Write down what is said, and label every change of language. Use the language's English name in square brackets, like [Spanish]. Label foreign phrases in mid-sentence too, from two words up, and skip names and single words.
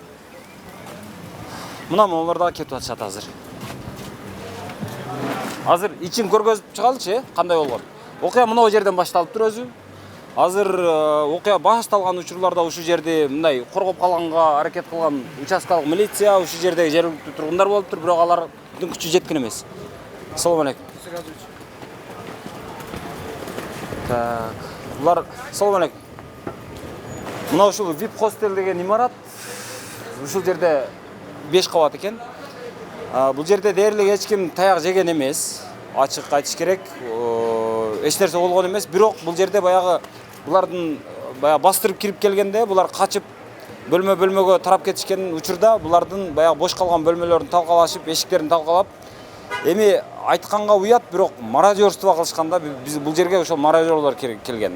[Kyrgyz] Мына олар да кетип атышат азыр. Азыр ичин көргөзүп чыгалычы, кандай болгон. Окуя мына жерден башталып тур өзү. Азыр окуя башталган учурларда ушу жерди мындай коргоп калганга аракет кылган участкалык милиция, ушу жердеги жергиликтүү тургундар болуп тур, бирок алардын күчү жеткен эмес. [Uzbek] Assalomu alaykum. Так, булар assalomu alaykum. [Kyrgyz] Мына ушул VIP хостел деген имарат ушул жерде 5 кабат экен. Бул жерде дээрлик эч ким таяк жеген эмес. Ачык айтыш керек. Эч нерсе болгон эмес. Бирок бул жерде баягы булардын бастырып кирип келгенде булар качып бөлмөгө тарап кетишкен учурда булардын баягы бош калган бөлмөлөрүн талкалашып, эшиктерин талкалап, эми айтканга уят, бирок мародерство кылышканда биз бул жерге ошол мародерлор келген.